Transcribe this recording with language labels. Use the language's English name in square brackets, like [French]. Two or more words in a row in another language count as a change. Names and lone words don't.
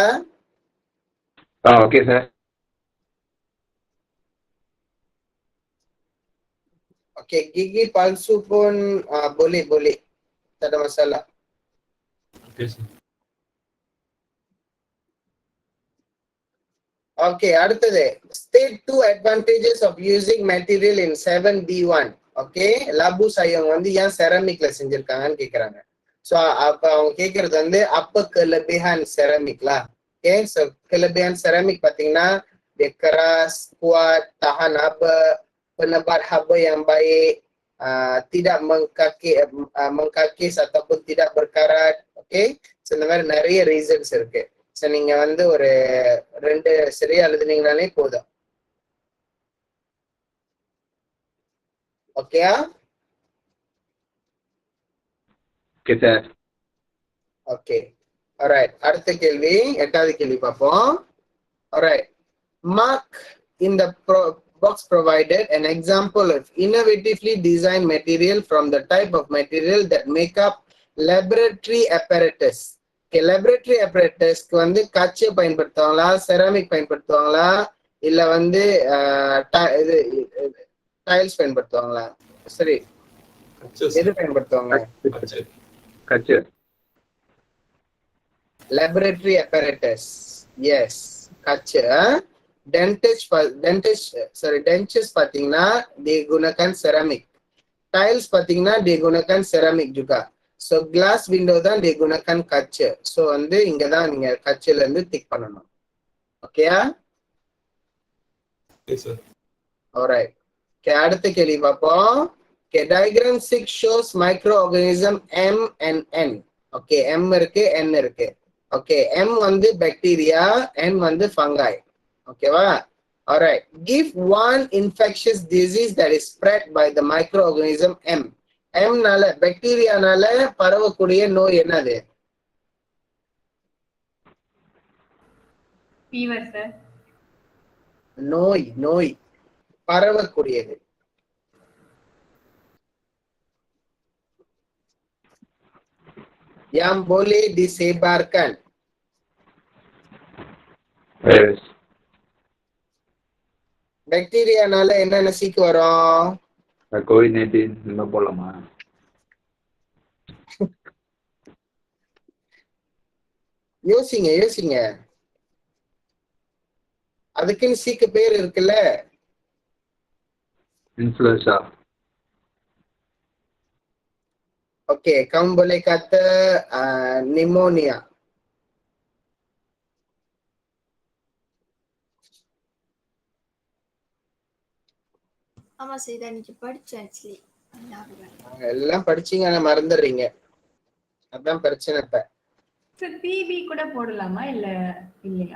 [English] Okay sir. [Malay] Oke, gigi palsu pun boleh. Tak ada masalah. [English] Okay, sir. [Tamil] Okay, அடுத்தது. [English] State two advantages of using material in 7B1. [Tamil] Okay, [Malay] labu sayang [Tamil] வந்து ஏன் செராமிக்ல செஞ்சிருக்காங்கன்னு கேக்குறாங்க. So அப்ப அவங்க கேக்குறது வந்து [Malay] apa kelebihan ceramic lah. Okay, so kelebihan ceramic patingna dia keras, kuat, tahan haba, penebar haba yang baik, tidak mengkakis ataupun tidak berkarat. [Tamil] Okay, so இந்த மாதிரி நிறைய ரீசன்ஸ் இருக்கு. ஸோ நீங்க வந்து ஒரு 2 சரியா எழுதுனீங்கனாலே போதும். ஓகேயா? [English] Okay sir. Okay, alright. [Tamil] அடுத்த கேள்வி, 8வது கேள்வி பார்ப்போம். ஆல்ரைட், [English] mark in the box provided an example of innovatively designed material from the type of material that make up laboratory apparatus. [Tamil] Okay, [English] laboratory apparatus [Tamil] க்கு வந்து காட்சியை பயன்படுத்துவாங்களா, செராமிக் பயன்படுத்துவாங்களா, இல்ல வந்து டைல்ஸ் பயன்படுத்துவாங்களா? சரி, எது பயன்படுத்துவாங்க? கச்சு. [English] Laboratory apparatus, yes, kaca. [Malay] Dentures பாத்தீங்கன்னா digunakan ceramic. Tiles பாத்தீங்கன்னா digunakan ceramic juga. [English] So glass window தான் [Malay] digunakan kaca. [Tamil] So வந்து இங்க தான் நீங்க கச்சில இருந்து திக் பண்ணணும். ஓகேயா? [English] Okay, sir. Alright. Okay, [Tamil] அடுத்த கேள்வி பார்ப்போம். [English] Okay, diagram 6 shows microorganism M and N. [Tamil] Okay, M இருக்கு, N இருக்கு. ஓகே, M வந்து பாக்டீரியா, N வந்து ஃபங்கை. ஓகேவா? [English] Alright. Give one infectious disease that is spread by the microorganism M. [Tamil] M நால பாக்டீரியானால பரவக்கூடிய நோய் என்னது? [English] Fever, sir. [Tamil] நோய் பரவக்கூடியது. [Malay] Yang boleh disebarkan. [English] Virus. [Tamil] பாக்டீரியானால என்னென்ன சீக்கு வரும்? COVID-19 இந்த போலாமா? யோசிங்க. அதுக்குன்னு சீக்கு பேர் இருக்குல்ல? [English] Influenza. [Malay] Okey, kamu boleh kata pneumonia. [Tamil] ஆமா சார் இதை அன்னைக்கு படிச்சேன் ஆக்சுவலி ஞாபகம் இல்லை. எல்லாம் படிச்சீங்க ஆனா மறந்துடுறீங்க. அதான் பிரச்சனை இப்ப. Sir, PB கூட போடலாமா இல்லையா?